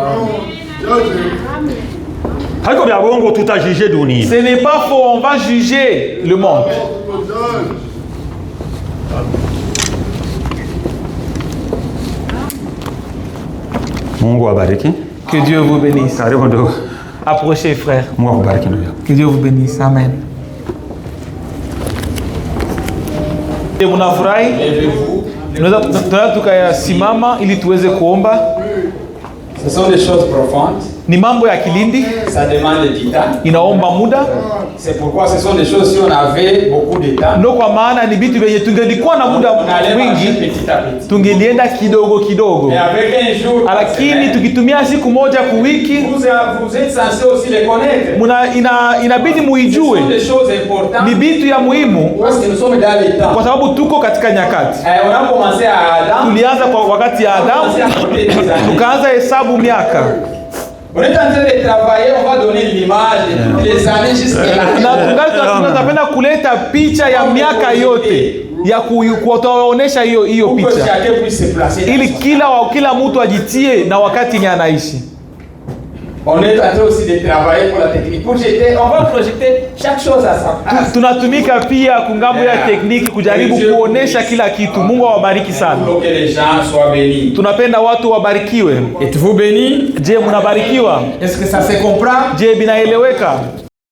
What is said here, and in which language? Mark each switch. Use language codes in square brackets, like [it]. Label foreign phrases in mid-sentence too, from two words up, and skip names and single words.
[fr] Ce n'est pas faux, on va juger le monde. Que Dieu vous bénisse. Approchez, frère. Que Dieu vous bénisse. Amen. [sw] Unafurahi? Tunataka tukasimama ili tuweze kuomba. [fr] Ce sont des choses profondes. [sw] Ni mambo ya kilindi. [fr] Ça demande du temps. [sw] Inaomba muda. [fr] C'est pourquoi ce sont des choses si on avait beaucoup de temps. [sw] Ndio kwa maana ni vitu vyenye tungelikuwa na muda mwingi tungelienda kidogo kidogo. [fr] Mais avec un jour. [sw] Lakini tukitumia siku moja kwa wiki, [fr] vous êtes censé aussi les connaître. [sw] Inabidi muijue. [fr] Ce sont des choses importantes. [sw] Ni vitu ya muhimu. [fr] Parce que nous sommes dans les temps. [sw] Kwa sababu tuko katika nyakati. [fr] On a commencé à Adam. [sw] Tulianza kwa wakati ya Adamu. Tukaanza hesabu miaka. [fr] On est en train de travailler, on va donner l'image de toutes les années jusqu'à la [sw] tunapenda kuleta picha ya miaka yote ya kuonesha hiyo picha ili kila mtu ajitie na wakati ni anaishi. [fr] On est en train aussi de travailler pour la technique. On va projeter chaque chose à sa place. [sw] Tunatumika pia kungambo ya tekniki kujaribu kuonesha kila kitu. Mungu awabariki sana. [fr] Que les gens soient bénis. [sw] Tunapenda watu wabarikiwe. [fr] Êtes-vous bénis? [sw] Je, mnabarikiwa? [fr] Est-ce que ça se comprend? [sw] Je, binaeleweka?